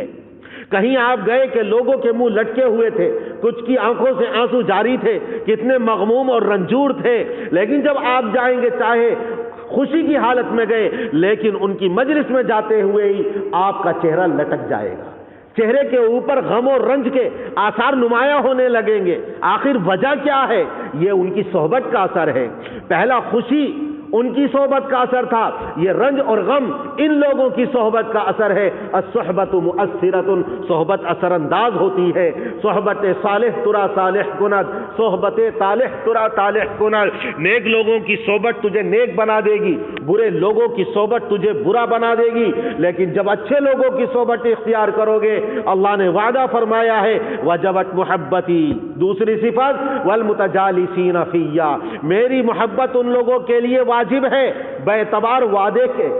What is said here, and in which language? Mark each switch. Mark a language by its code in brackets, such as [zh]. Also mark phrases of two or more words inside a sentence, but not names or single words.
[ur] کہیں آپ گئے کہ لوگوں کے منہ لٹکے ہوئے تھے، کچھ کی آنکھوں سے آنسو جاری تھے، کتنے مغموم اور رنجور تھے، لیکن جب آپ جائیں گے چاہے خوشی کی حالت میں گئے، لیکن ان کی مجلس میں جاتے ہوئے ہی آپ کا چہرہ لٹک جائے گا، چہرے کے اوپر غم اور رنج کے آثار نمایاں ہونے لگیں گے۔ آخر وجہ کیا ہے؟ یہ ان کی صحبت کا اثر ہے۔ پہلا خوشی ان کی صحبت کا اثر تھا، یہ رنج اور غم ان لوگوں کی صحبت کا اثر ہے۔ [ar] الصحبت مؤثرۃ، [ur] صحبت اثر انداز ہوتی ہے۔ [fa] صحبت صالح ترا صالح کند، صحبت طالح ترا طالح کند، [ur] نیک لوگوں کی صحبت تجھے نیک بنا دے گی، برے لوگوں کی صحبت تجھے برا بنا دے گی، لیکن جب اچھے لوگوں کی صحبت اختیار کرو گے، اللہ نے وعدہ فرمایا ہے [ar] وجبت محبتی، [ur] دوسری صفت [ar] والمتجالسین فیّا، [ur] میری محبت ان لوگوں کے لیے واجب ہے بے اعتبار وعدے کے۔